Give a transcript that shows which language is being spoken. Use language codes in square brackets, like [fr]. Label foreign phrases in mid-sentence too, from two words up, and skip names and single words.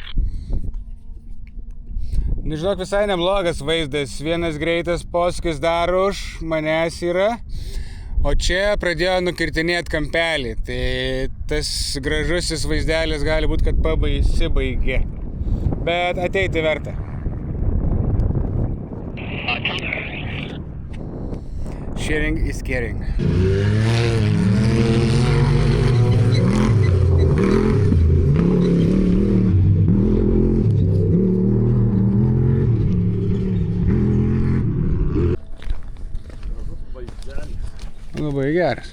[lt] Nežinok, visai neblogas vaizdas. Vienas greitas posūkis dar už manęs yra, o čia pradėjo nukirtinėti kampelį. Tai tas gražusis vaizdelis gali būti, kad pasibaigė. Bet ateiti verta. [en] Sharing is caring. [lt] Labai geras.